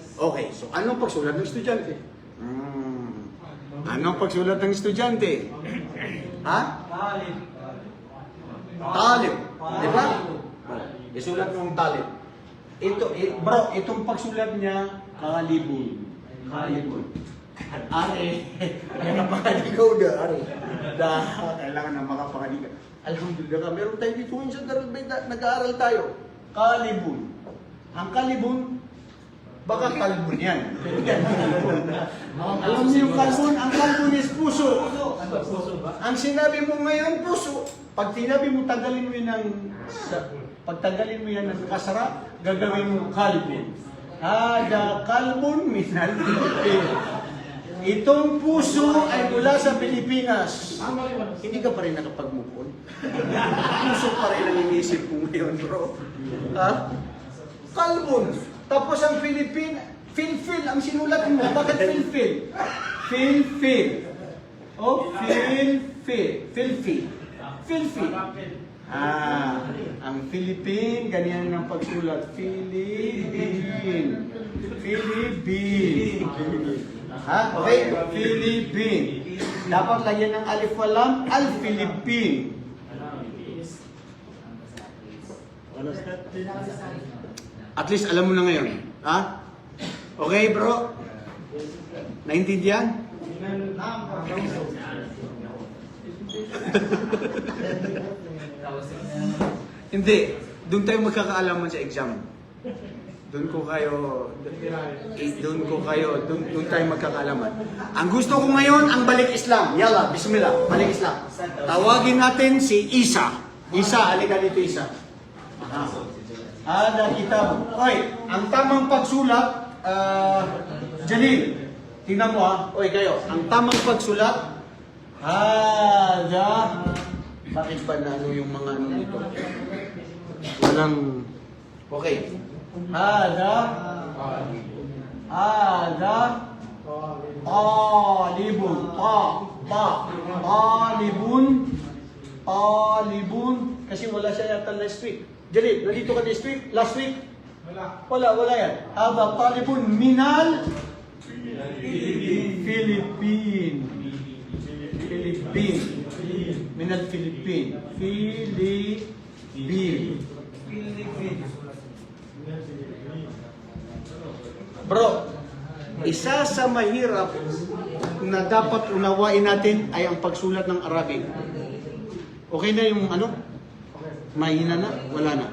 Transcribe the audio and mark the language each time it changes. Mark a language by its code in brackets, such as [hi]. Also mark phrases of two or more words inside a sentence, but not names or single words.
[tl] Okay, so anong pagsulat ng estudyante? Anong pagsulat ng estudyante? Ha? Talib. Di ba? Isulat mong talib. Bro, itong pagsulat niya, [ar] kalibun. Kalibun. [tl] Are, makapakaligaw na, are. Kailangan na makapakaligaw. Alhamdulillah ka, meron tayo dito sa nag-aaral tayo. [ar] Kalibun. [tl] Ang kalibun, baka kalbun yan. Alam niyo yung kalbun? Ang kalbun is puso. Ang sinabi mo ngayon, puso. Pag sinabi mo, tanggalin mo yan ng kasara, gagawin mo kalbun. [ar] Hada kalbun minal Pilipin. [tl] Itong puso ay mula sa Pilipinas. Hindi ka pa rin nakapag- [en] move on. [tl] Puso pa rin ang inisip mo ngayon, bro. Ha? Kalbun. Tapos ang Pilipin, Phil ang sinulat mo. Bakit Phil? Phil. Oh, Phil. Ang Philippine, ganyan ang pagsulat. Philippine. Ha? Okay? Philippine. Dapat lagyan ng alif walam, al-Philippine. At least alam mo na ngayon. Ha? Okay, bro? Naintindihan? Hindi. Doon tayo magkakaalaman sa exam. Doon tayo magkakaalaman. Ang gusto ko ngayon, ang balik Islam. [ar] Yalla, bismillah, [tl] balik Islam. Tawagin natin si Isa. Isa, halika dito Isa. [ar] Ada kitab. [tl] Oy, ang tamang pagsulat, Jalil, tingnan mo ha. Oy kayo, ang tamang pagsulat, bakit ba nalo yung mga ano nito? Walang, okay. Talibun, kasi wala siya yata [en] last week. [tl] Jalil, nandito ka [en] this week? Last week? [tl] Wala yan. [ar] Hada talibun minal Philippine. Minal Philippine. [tl] Bro, isa sa mahirap na dapat unawain natin ay ang pagsulat ng Arabic. Okay na yung ano? Mahina na? Wala na?